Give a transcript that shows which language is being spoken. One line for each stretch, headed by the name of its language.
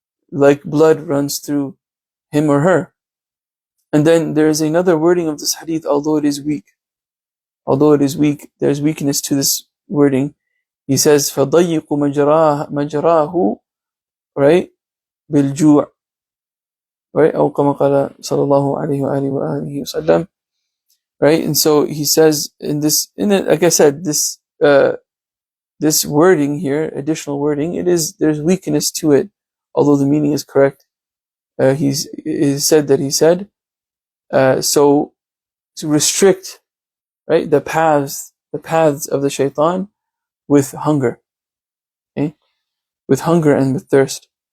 English: Like blood runs through him or her. And then there is another wording of this hadith, although it is weak, there's weakness to this wording. He says,
Arabic: فَضَيِّقُ مَجْرَاهُ,
English: right?
Arabic: بِالْجُوعِ,
English: right?
Arabic: أو كما قال صلى الله عليه وآله وسلم,
English: right? And so he says like I said, this wording here, additional wording, there's weakness to it, although the meaning is correct. He said, so to restrict, right, the paths of the shaitan with hunger, okay, with hunger and with thirst.